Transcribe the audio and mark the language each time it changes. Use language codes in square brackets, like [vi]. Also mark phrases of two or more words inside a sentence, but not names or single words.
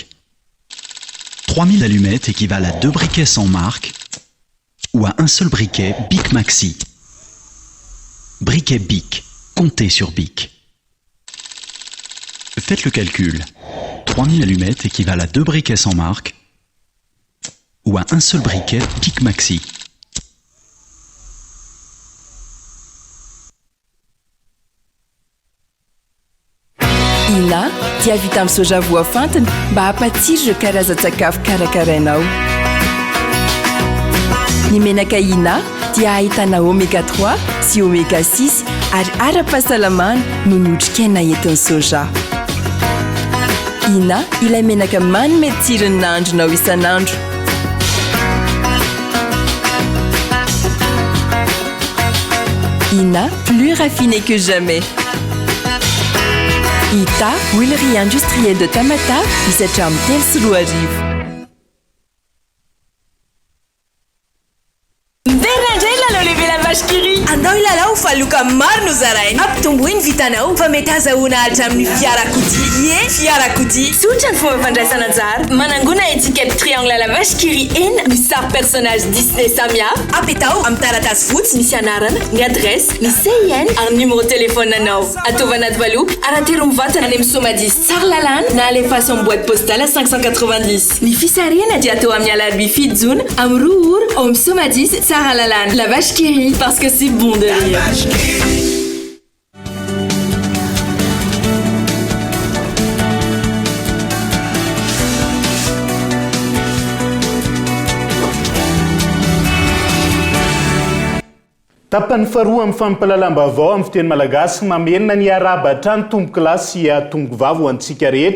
[fr] 3000 allumettes équivalent à 2 briquets sans marque ou à un seul briquet Bic Maxi. Briquet Bic. Comptez sur Bic. Faites le calcul. 3000 allumettes équivalent à 2 briquets sans marque ou à un seul briquet Bic Maxi. [mg] Ina, dia vita amin'ny soja voafantina mba hampatsiro karazan-tsakafo karakarainao. Ny menaka Ina dia ahitana oméga 3 sy oméga 6 ary ara-pahasalamana no notrikaina entin'ny soja. Ina, ilay menaka manome tsirony nandronao isanandro. [fr] Ina, plus raffiné que jamais. Ita, huilerie industrielle de Tamata, [mg] misatra amin'ny telo sy roa arivo. Andao ilalao fa loka maro no zaraina ampitombo iny vitanao fa mety azahoana alitra amin'ny fiarakodia. Fiarakodia tsotra ny fomba fandraisana anjara. Manangona [fr] étiquette triangle à la vache qui rit [mg] en misy sary personnage Disney samihafa. Apetao amin'ny taratasy fotsy misy anarana, ny adresse, ny CIN ary [fr] numéro téléphone [mg] anao. Ataova anaty valoka aratero mivantana any amin'ny Somadis Tsarlalana na alefaso amin'ny [fr] boîte postale à [mg] 590. Ny fisarihana dia atao amin'ny alarbi fito jona amin'ny roa ora ao amin'ny Somadis Tsarlalana. [fr] La vache qui rit parce que c'est bon de rire. [mg] Tapany faharoa amin'ny fampalalam-baovao amin'ny fiteny malagasy mamenona ny araba hatrany tomboky lahy sy tomboky vavy ho antsika rehetra.